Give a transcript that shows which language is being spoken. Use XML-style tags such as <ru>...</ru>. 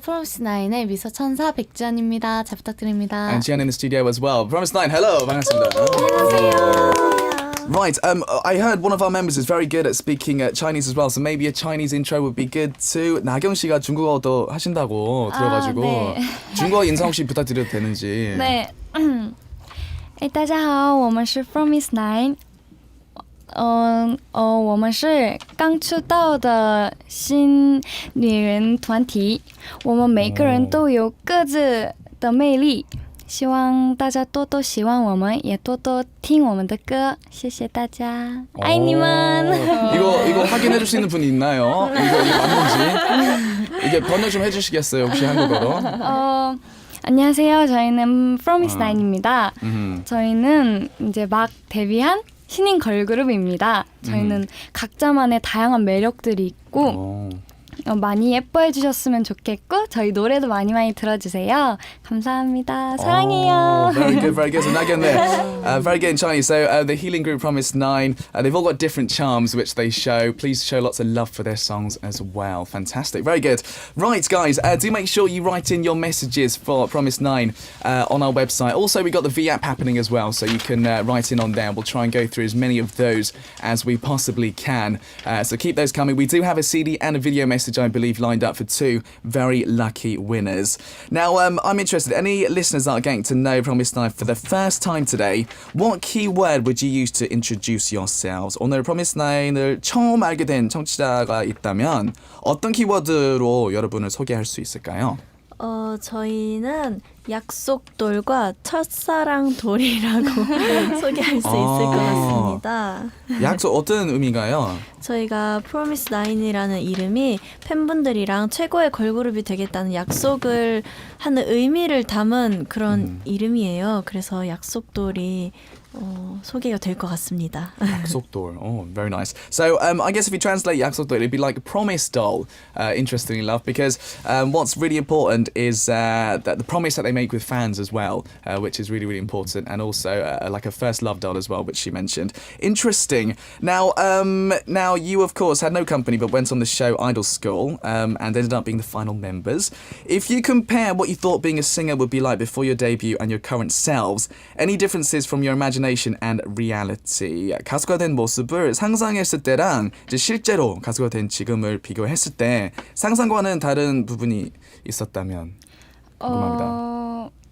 <ko>프로미스나인의 미소천사 백지연입니다. 잘 부탁드립니다.</ko> <en>And Jian in the studio as well. 프로미스나인, hello.</en> <ko>반갑습니다.</ko> <en>Right, I heard one of our members is very good at speaking Chinese as well, so maybe a Chinese intro would be good too.</en> <ko>나경 씨가 중국어도 하신다고 들어가지고 네. 중국어 인사 혹시 부탁드려도 되는지. 네.</ko> <zh>大家好，我们是 Promise9。我们是刚出道的新女人团体，我们每个人都有各自的魅力，希望大家多多喜欢我们，也多多听我们的歌，谢谢大家，爱你们。</zh> <ko>이거 확인해 줄 수 있는 분이 있나요? 이거 맞는지? 이게 번역 좀 해주시겠어요? 혹시 한국어로? 안녕하세요. 저희는 프로미스나인입니다. 저희는 이제 막 데뷔한 신인 걸그룹입니다. 저희는 각자만의 다양한 매력들이 있고 많이 예뻐해 주셨으면 좋겠고 저희 노래도 많이 들어주세요. 감사합니다. 사랑해요.</ko> <en>Very good, very good. So again there, very good in Chinese. So the healing group Promise9, they've all got different charms which they show. Please show lots of love for their songs as well. Fantastic, very good. Right, guys, do make sure you write in your messages for Promise9 on our website. Also, we got the V app happening as well, so you can write in on there. We'll try and go through as many of those as we possibly can. So keep those coming. We do have a CD and a video message, I believe, lined up for 2 very lucky winners. Now, I'm interested, any listeners that are getting to know Promise9 for the first time today, what keyword would you use to introduce yourselves?</en> <ko>오늘 Promise9을 처음 알게 된 청취자가 있다면 어떤 키워드로 여러분을 소개할 수 있을까요? 저희는 약속돌과 첫사랑돌이라고 소개할 수 있을 것 같습니다. 약속 어떤 의미가요? 저희가 프로미스나인이라는 이름이 팬분들이랑 최고의 걸그룹이 되겠다는 약속을 하는 의미를 담은 그런 이름이에요. 그래서 약속돌이 소개가 될 것 같습니다.</ko> <en>약속돌. Oh, very nice. So, I guess if you translate 약속돌, it'd be like promise doll, interestingly enough, because what's really important is that the promise that they make with fans as well, which is really, really important, and also like a first love doll as well, which she mentioned. Interesting. Now, you, of course, had no company, but went on the show Idol School, and ended up being the final members. If you compare what you thought being a singer would be like before your debut and your current selves, any differences from your imagination and reality.</en> <ko>가수가 된 모습을 상상했을 때랑 이제 실제로 가수가 된 지금을 비교했을 때 상상과는 다른 부분이 있었다면 궁금합니다.</ko>